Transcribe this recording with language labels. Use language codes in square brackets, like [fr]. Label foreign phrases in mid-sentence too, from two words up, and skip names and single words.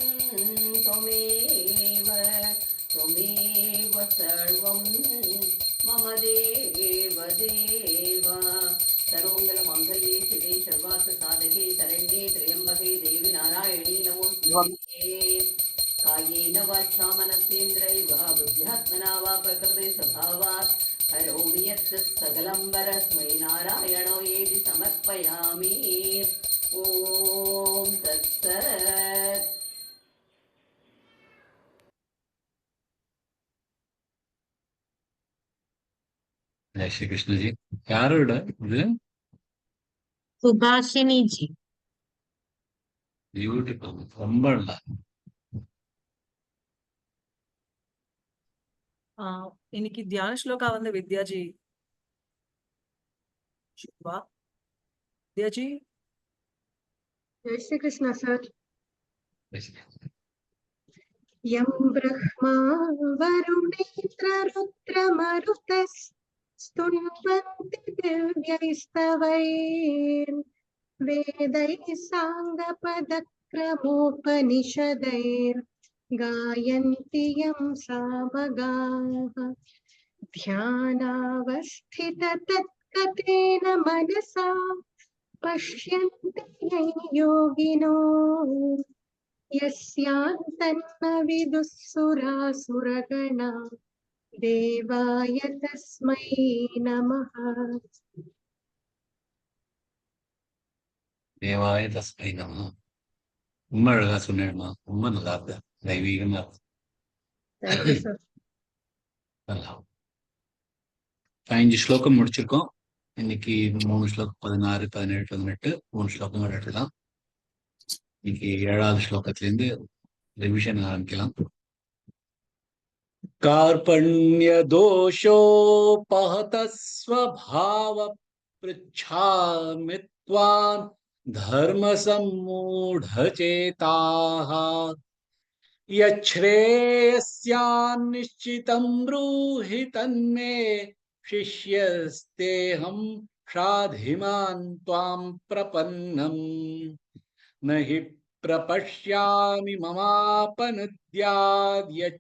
[sa] त्वमेव त्वमेव सर्वं मम देव देव सर्वमङ्गलमाङ्गल्ये शिवे सर्वार्थसाधके शरण्ये त्र्यम्बके देवि नारायणी नमोस्तुते कायेन वाचा मनसेन्द्रियैर्वा बुद्ध्यात्मना वा प्रकृते स्वभावात् करोमि यत् सकलं परस्मै नारायणो येति समर्पयामि ॐ तत्सत् [hi] जय श्री कृष्ण जी [ta] யாரோட இது [hi] सुभाषिनी जी [ta] பியூட்டிஃபுல் ரொம்ப நல்லா இன்னைக்கு தியான ஸ்லோகா வந்து வித்யாஜி शुभा विद्याजी [hi] जय श्री कृष्ण सर। [ta] பேசுங்க. [sa] यं ब्रह्मा वरुणेन्द्र रुद्रमरुतस्तुन्वन्ति दिव्यैस्तवैर्वेदैः साङ्गपदक्रमोपनिषदैर्गायन्ति यं सामगाः ध्यानावस्थिततत्कतेन मनसा पश्यन्ति यं योगिनो यस्यान्तन्न विदुः सुरासुरगणा देवाय तस्मै नमः। देवाय तस्मै नमः. [ta] ரொம்ப அழகா சொன்னேம்மா, ரொம்ப நல்லா இருக்கு, தெய்வீகமா இருக்கு. [en] Thank you, sir. [ta] நல்லா 5 ஸ்லோகம் முடிச்சிருக்கோம். இன்னைக்கு 3 ஸ்லோகம் 16, 17, 18 3 ஸ்லோகங்கள் எடுக்கலாம். இன்னைக்கு 7வது ஸ்லோகத்திலிருந்து ரிவிஷன் ஆரம்பிக்கலாம். [sa] कार्पण्य दोषोपहत स्वभाव पृच्छामि त्वां धर्म सम्मूढचेताः यच्छ्रेयस्यान्निश्चितं ब्रूहि तन्मे शिष्यस्तेऽहं शाधिमान् त्वां प्रपन्नम् न हि प्रपश्यामि ममापनुद्याद्